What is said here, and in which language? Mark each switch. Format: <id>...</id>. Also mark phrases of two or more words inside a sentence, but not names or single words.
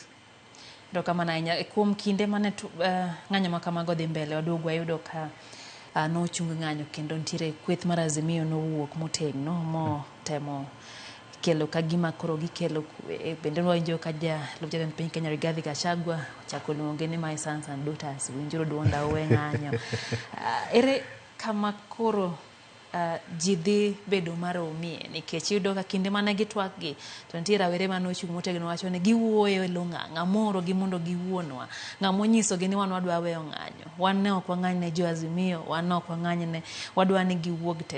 <luo>Do kama na kuom kinde mane ng'anyo ma kamago dhi mbele, waduogo ayudo ka nochung ng'anyo kendo ntiere kweth mar Azimio nowuok motegno mo temo kelo kagima koro gikelo kwe. Bende nwawinjo ka jalup jatend piny Kenya Rigathi Gachagua ochako luonge ni</luo> <en>my sons and daughters,</en> <luo>winjuru duonda uwe ng'anyo. Ere kama koro ji dhi bedo maromie nikech yudo ka kinde mane gitwak gi to nitiere rawere manochung motegno wacho ni giwuoyo e lo ng'ang'a moro gi mondo giwuonwa ng'amo nyisogi ni wan wadwa weyo ng'anyo, wan ne ok wang'any ne jo Azimio, wan ne ok wang'any ne, wadwa ni giwuog te.</luo>